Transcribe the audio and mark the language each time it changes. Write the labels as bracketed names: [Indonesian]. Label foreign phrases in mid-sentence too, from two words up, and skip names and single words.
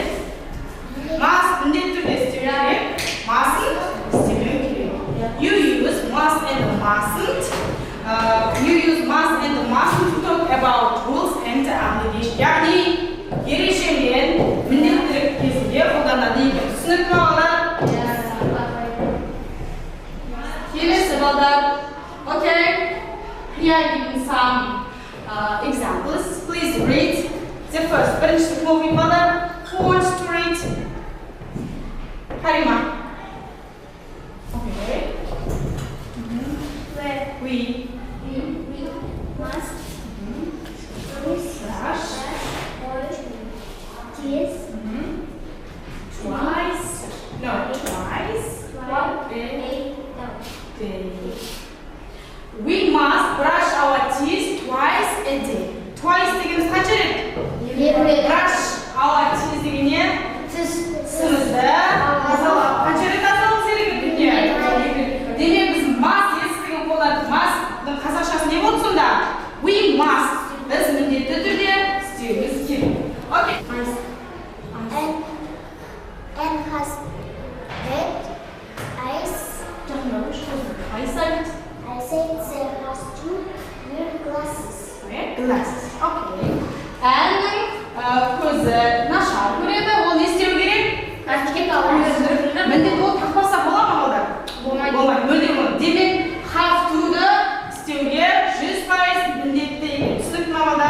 [Kazakh] Must міндетті түрде істеу керек, mustn't істемеу керек. [English] You use must and mustn't. You use must and mustn't to talk about rules and obligation. [Kazakh] Яғни ережелер міндеттілік кезінде қолданады екен. Түсінікті ме балдар? Келесі балдар. [English] Okay. Here I give some examples. Please read the first. [Kazakh] Бірінші кім оқиды балдар? [English] Who wants to read? Карима. Okay. We must brush teeth twice. No, twice a day. We must brush our teeth twice a day. [Kazakh] Twice дегеніміз қанша рет? [English] Brush our teeth [Kazakh] дегеннен тісімізді тазалап қанша рет тазалауымыз керек күніне? Демек біз must етістігін қолдандық. Must-тың қазақшасы не болды сонда? [English] We must. [Kazakh] Біз міндетті түрде істеуіміз керек. [English] Okay. And has red eyes. I said there has two wear glasses. glasses. Okay. [Kazakh] And көзі нашар көреді, ол не істеу керек? Міндетті ол тақпаса бола ма балдар? Болмайды. Мүлдем. Демек [English] have to- [Kazakh] ды істеуге 100% міндетті екен. Түсінікті